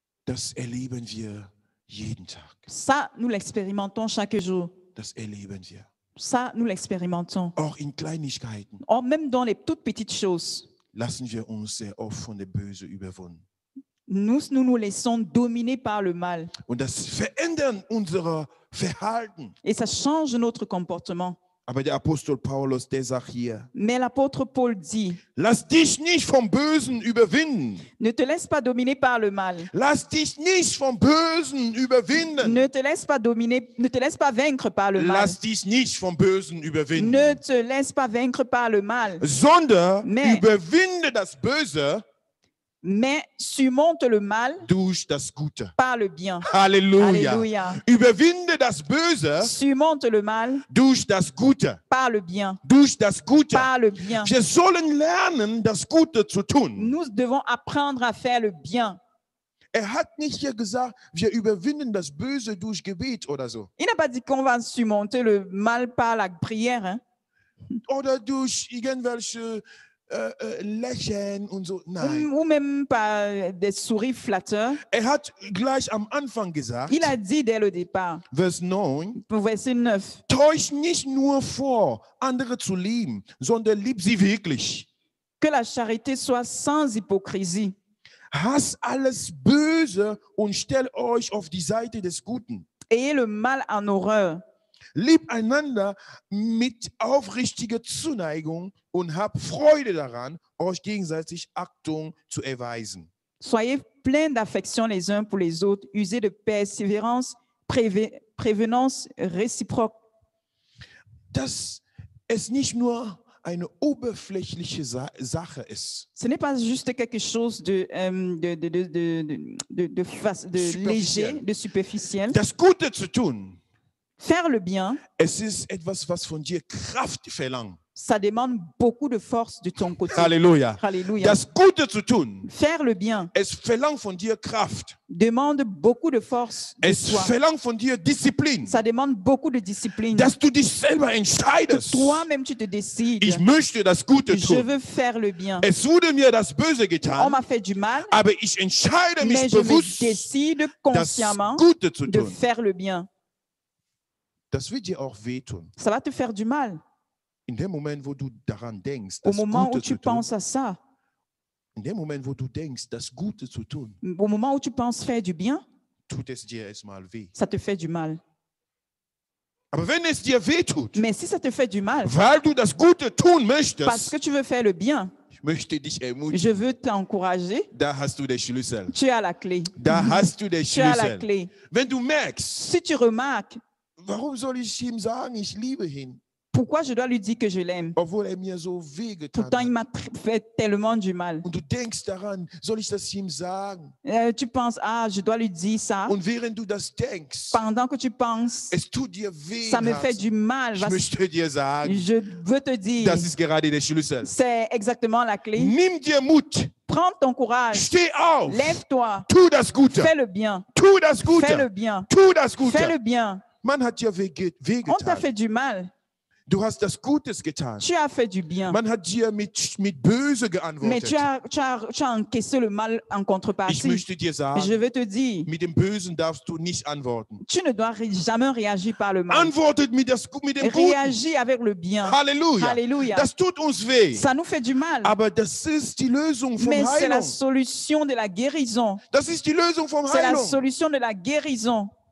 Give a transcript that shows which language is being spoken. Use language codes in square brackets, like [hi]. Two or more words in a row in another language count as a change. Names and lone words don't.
[de] Das erleben wir jeden Tag. [fr] Ça, nous l'expérimentons chaque jour. [de] Das erleben wir. [fr] Ça, nous l'expérimentons. [de] Auch in Kleinigkeiten [fr] Or, même dans les toutes petites choses, [de] lassen wir uns sehr oft von der Böse überwunden. [fr] nous laissons dominer par le mal. [de] Und das verändert unser Verhalten. [fr] Et ça change notre comportement. [de] Aber der Apostel Paulus, der sagt hier, [fr] Mais l'apôtre Paul dit, [de] lass dich nicht vom Bösen überwinden. [fr] ne te laisse pas dominer par le mal. [de] Lass dich nicht vom Bösen überwinden. [fr] Ne te laisse pas dominer, ne te laisse pas vaincre par le mal. [de] Lass dich nicht vom Bösen überwinden. [fr] Ne te laisse pas vaincre par le mal, [de] Sondern [fr] Mais- [de] überwinde das Böse [fr] mais surmonte le mal [de] durch das Gute. [fr] par le bien. [de] Halleluja. [fr] Alléluia. [de] Überwinde das Böse [fr] Surmonte le mal [de] durch das Gute. [fr] par le bien. [de] Durch das Gute. [fr] Par le bien. [de] Wir sollen lernen, das Gute zu tun. [fr] Nous devons apprendre à faire le bien. [de] Hat nicht hier gesagt, wir überwinden das Böse durch Gebet oder so. [fr] Il n'a pas dit qu'on va surmonter le mal par la prière, hein? [de] Oder durch irgendwelche Lächeln und so. Nein. [fr] Ou même par des sourires flatteurs. [de] Hat gleich am Anfang gesagt, [fr] Il a dit dès le départ, [de] Vers 9, [fr] verset 9, [de] täusch nicht nur vor, andere zu lieben, sondern lieb sie wirklich. [fr] que la charité soit sans hypocrisie. [de] Hasst alles Böse und stellt euch auf die Seite des Guten. [fr] Ayez le mal en horreur. [de] Liebt einander mit aufrichtiger Zuneigung und habt Freude daran, euch gegenseitig Achtung zu erweisen. [fr] Soyez pleins d'affection les uns pour les autres, usez de persévérance, prévenance réciproque. [de] Dass es nicht nur eine oberflächliche Sache ist. [fr] Ce n'est pas juste quelque chose de léger, de superficiel. [de] Das Gute zu tun, [fr] Faire le bien, [de] es ist etwas, was von dir Kraft verlangt. [fr] ça demande beaucoup de force de ton côté. [de] Halleluja. [fr] Alléluia. [de] Das Gute zu tun, [fr] Faire le bien [de] es verlangt von dir Kraft. [fr] demande beaucoup de force de [de] Es [fr] toi. [de] verlangt von dir Disziplin. [fr] Ça demande beaucoup de discipline. [de] Dass du dich selber [fr] Que [de] entscheidest. [fr] toi-même tu te décides. [de] Ich möchte das Gute [fr] Je [de] tun. [fr] veux faire le bien. [de] Es wurde mir das Böse [fr] On [de] getan, [fr] m'a fait du mal, [de] aber ich entscheide [fr] mais [de] mich [fr] je me [de] bewusst, [fr] décide [de] das [fr] consciemment [de] Gute zu [fr] de [de] tun. [fr] faire le bien. [de] Das wird dir auch wehtun. [fr] Ça va te faire du mal. [de] In dem Moment, wo du daran denkst, [fr] Au [de] das [fr] moment où [de] Gute [fr] tu [de] zu tun, [fr] penses à ça, [de] in dem Moment, wo du denkst, das Gute zu tun, [fr] au moment où tu penses faire du bien, [de] tut es dir erstmal weh. [fr] ça te fait du mal. [de] Aber wenn es dir wehtut, [fr] Mais si ça te fait du mal, [de] weil du das Gute tun [fr] parce [de] möchtest, [fr] que tu veux faire le bien, [de] ich möchte dich ermutigen, [fr] je veux t'encourager, [de] da hast du den Schlüssel. [fr] tu as la clé. [de] Da hast du den [fr] Tu as la [de] Schlüssel. [fr] clé. [de] Wenn du merkst, [fr] Si tu remarques, [de] warum soll ich ihm sagen, ich liebe ihn, [fr] pourquoi je dois lui dire que je l'aime? [de] obwohl mir so wehgetan [fr] Pourtant, il [de] hat? [fr] m'a fait tellement du mal. [de] Und du denkst daran, soll ich das ihm sagen? [fr] Tu penses, ah, je dois lui dire ça. [de] Und während du das denkst, [fr] Pendant que tu penses, [de] es tut dir weh. [fr] ça me [de] im [fr] fait [de] Herzen. [fr] du mal. [de] Ich möchte dir sagen, [fr] Je veux te dire, [de] das ist gerade der Schlüssel. [fr] c'est exactement la clé. [de] Nimm dir Mut, [fr] Prends ton courage, [de] steh auf, [fr] lève-toi, [de] tu das Gute, [fr] fais le bien, [de] tu das [fr] fais le [de] Gute, [fr] bien, [de] tu das [fr] fais le [de] Gute. [fr] bien. [de] Man hat dir [fr] On t'a [de] wehgetan. [fr] fait du mal, [de] Du hast das Gutes getan. [fr] tu as fait du bien. [de] Man hat dir mit Böse [fr] Mais tu [de] geantwortet. [fr] as encaissé le mal en [de] Ich [fr] contrepartie. [de] möchte dir [fr] Je [de] sagen, [fr] veux te dire, [de] mit dem Bösen darfst du nicht antworten. [fr] tu ne dois jamais réagir par le mal. [de] Antwortet mit dem Guten. [fr] Réagis avec le bien. [de] Halleluja. [fr] Alléluia. [de] Das tut uns weh. [fr] Ça nous fait du mal. [de] Aber das ist die Lösung vom [fr] Mais c'est la [de] Heilung. [fr] solution de la guérison. [de] Das ist die Lösung vom [fr] C'est la [de] Heilung. [fr] solution de la guérison.